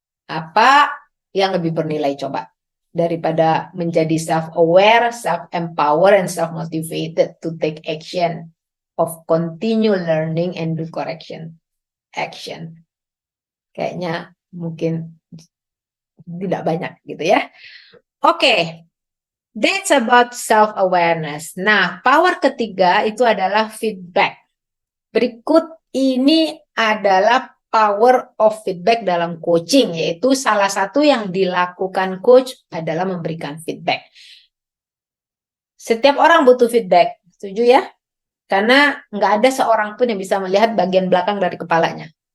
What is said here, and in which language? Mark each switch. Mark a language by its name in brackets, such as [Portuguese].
[Indonesian] Apa yang lebih bernilai coba daripada menjadi [English] self-aware, self-empower, and self-motivated to take action of continue learning and do correction action? [Indonesian] Kayaknya mungkin tidak banyak gitu ya. [English] Oke, that's about self-awareness. [Indonesian] Nah, power ketiga itu adalah feedback. Berikut ini adalah [English] power of feedback [Indonesian] dalam coaching, yaitu salah satu yang dilakukan coach adalah memberikan feedback. Setiap orang butuh feedback, setuju ya? Karena nggak ada seorang pun yang bisa melihat bagian belakang dari kepalanya.